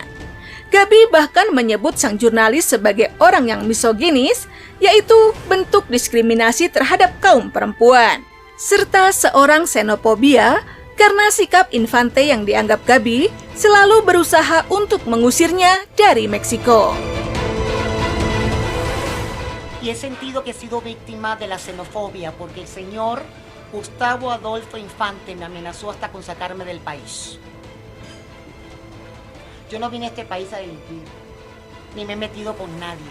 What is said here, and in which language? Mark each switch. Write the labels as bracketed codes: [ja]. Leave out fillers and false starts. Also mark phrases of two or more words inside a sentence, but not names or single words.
[id] Gaby bahkan menyebut sang jurnalis sebagai orang yang misoginis, yaitu bentuk diskriminasi terhadap kaum perempuan, serta seorang xenofobia karena sikap Infante yang dianggap Gaby selalu berusaha untuk mengusirnya dari Meksiko. [es] Y he sentido que he sido víctima de la xenofobia porque el señor Gustavo Adolfo Infante me amenazó hasta con sacarme del país. Yo no vine a este país a delinquir, ni me he metido con nadie.